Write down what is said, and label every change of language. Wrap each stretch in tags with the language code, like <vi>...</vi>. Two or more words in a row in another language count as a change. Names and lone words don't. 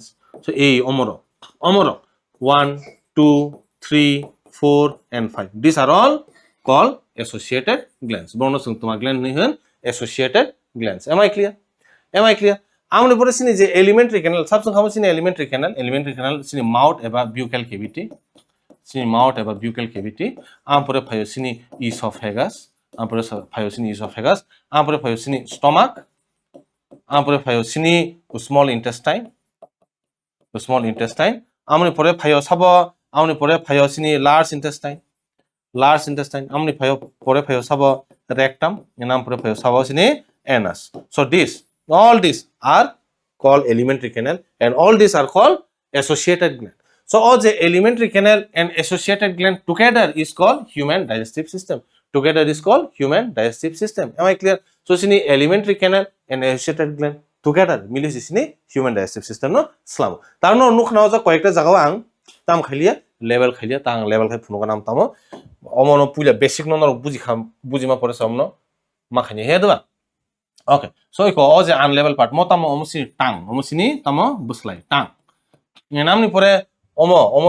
<en>So a omoro 1 2 3 4 and 5 these are all called associated glands.</en> <trp>Bono sung toma gland ni hun</trp> <en>associated glands. Am I clear?</en> <trp>Amne pore sini je</trp> <en>alimentary canal</en> <trp>sabsung khamo sini</trp> <en>alimentary canal</en> <trp>sini mouth eba</trp> <en>buccal cavity</en> <trp>ampore phayo sini esophagus ampore phayo sini stomach ampore phayo sini</trp> <en>small intestine</en> <trp>amne pore phayo sini</trp> <en>large intestine</en> <trp>amne pore phayo sabo rectum enam pore phayo sabo sini anus.</trp> <en>So all these are called alimentary canal and all these are called associated gland. So all the alimentary canal and associated gland together is called human digestive system. Am I clear? So</en> <trp>sini</trp> <en>alimentary canal and associated gland together</en> <trp>mili sini</trp> <en>human digestive system</en> <trp>no slam. Tarno nuk na ja koyekta jagao ang tam khaliya level tang level khai phuno nam tamo omono puila basic no bujima pore samno makhani hedwa. Okay, so iko oje</trp> <en>unlevel part</en> <trp>mo tamo omosini tang omosini tamo buslai tang namni pore omo</trp>